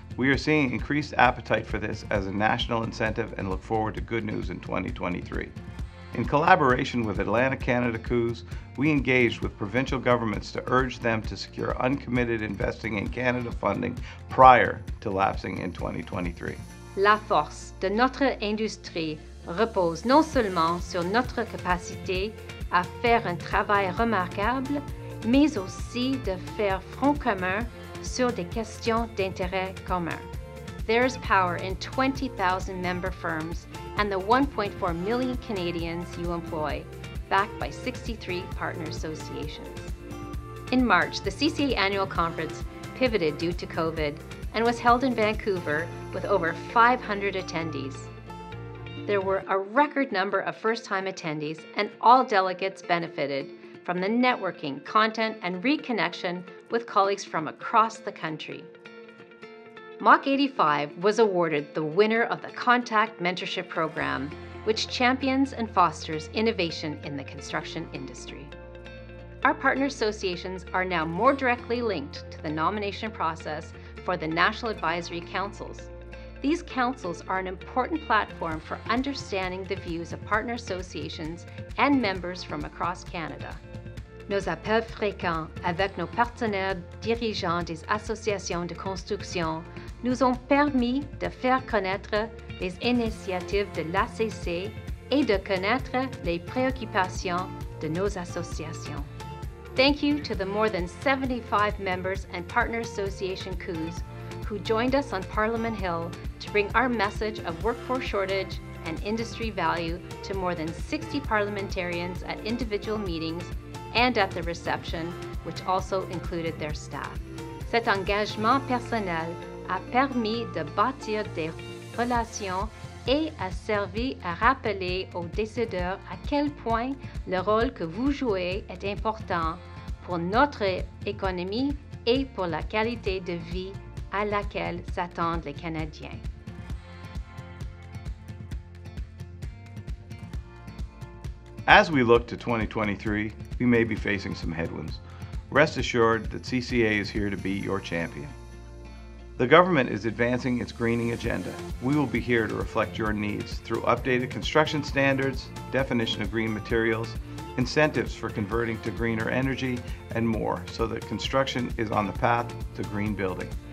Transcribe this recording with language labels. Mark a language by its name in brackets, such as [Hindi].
[English] We are seeing increased appetite for this as a national incentive and look forward to good news in 2023. In collaboration with Atlantic Canada COUS, we engaged with provincial governments to urge them to secure uncommitted Investing in Canada funding prior to lapsing in 2023. [French] La force de notre industrie repose non seulement sur notre capacité à faire un travail remarquable, mais aussi de faire front commun sur des questions d'intérêt commun. [English] There is power in 20,000 member firms and the 1.4 million Canadians you employ, backed by 63 partner associations. In March, the CCA annual conference pivoted due to COVID and was held in Vancouver with over 500 attendees. There were a record number of first-time attendees, and all delegates benefited from the networking, content, and reconnection with colleagues from across the country. Mach 85 was awarded the winner of the Contact Mentorship Program, which champions and fosters innovation in the construction industry. Our partner associations are now more directly linked to the nomination process for the National Advisory Councils. These councils are an important platform for understanding the views of partner associations and members from across Canada. [French] Nos appels fréquents avec nos partenaires dirigeants des associations de construction nous ont permis de faire connaître les initiatives de l'ACC et de connaître les préoccupations de nos associations. [English] Thank you to the more than 75 members and Partner Association COUS who joined us on Parliament Hill to bring our message of workforce shortage and industry value to more than 60 parliamentarians at individual meetings and at the reception, which also included their staff. [French] Cet engagement personnel a permis de bâtir des relations et a servi à rappeler aux décideurs à quel point le rôle que vous jouez est important pour notre économie et pour la qualité de vie à laquelle s'attendent les Canadiens. [English] As we look to 2023, we may be facing some headwinds. Rest assured that CCA is here to be your champion. The government is advancing its greening agenda. We will be here to reflect your needs through updated construction standards, definition of green materials, incentives for converting to greener energy, and more, so that construction is on the path to green building.